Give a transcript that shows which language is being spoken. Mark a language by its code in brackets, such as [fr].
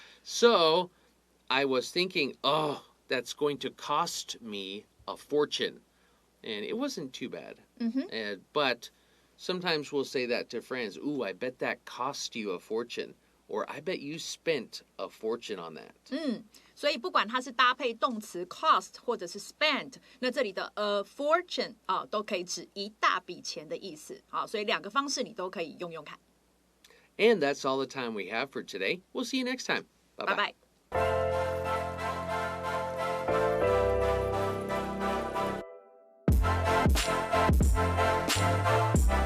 [en] So I was thinking, oh, that's going to cost me a fortune. And it wasn't too bad. But sometimes we'll say that to friends. Ooh, I bet that cost you a fortune. Or I bet you spent a fortune on that. [zh] 所以不管它是搭配动词 cost 或者是 spend， 那这里的 [en] a fortune [zh] 都可以指一大笔钱的意思所以两个方式你都可以用用看。 [en] And that's all the time we have for today. We'll see you next time. Bye-bye. Bye-bye.